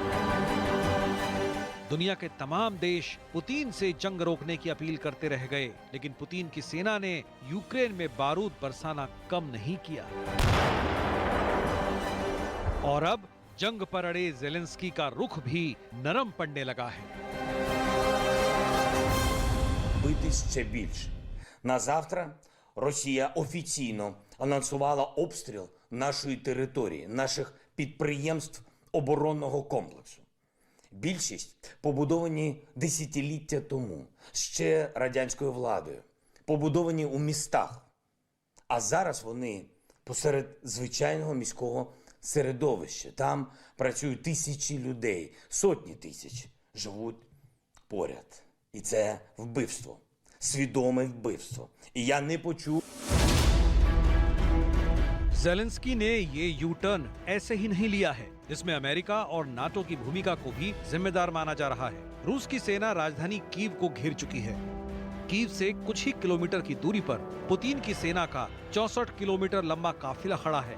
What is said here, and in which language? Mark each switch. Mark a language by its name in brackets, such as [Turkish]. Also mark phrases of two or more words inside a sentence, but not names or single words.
[Hindi] दुनिया के तमाम देश पुतिन से जंग रोकने की अपील करते रह गए, लेकिन पुतिन की सेना ने यूक्रेन में बारूद बरसाना कम नहीं किया। और अब जंग पर अड़े ज़ेलेंस्की का रुख भी नरम पड़ने लगा है। [Ukrainian] Бити ще більше. На завтра Росія офіційно анонсувала обстріл нашої території, наших підприємств оборонного комплексу. Більшість побудовані десятиліття тому, ще радянською владою, побудовані у містах. А зараз вони посеред звичайного міського середовища. Там працюють тисячі людей, сотні тисяч живуть поряд. І це вбивство, свідоме вбивство. І я не почув. [Hindi] ज़ेलेंस्की ने ये [English] U turn [Hindi] ऐसे ही नहीं लिया है। इसमें अमेरिका और नाटो की भूमिका को भी जिम्मेदार माना जा रहा है। रूस की सेना राजधानी कीव को घेर चुकी है। कीव से कुछ ही किलोमीटर की दूरी पर पुतिन की सेना का 64 किलोमीटर लंबा काफिला खड़ा है।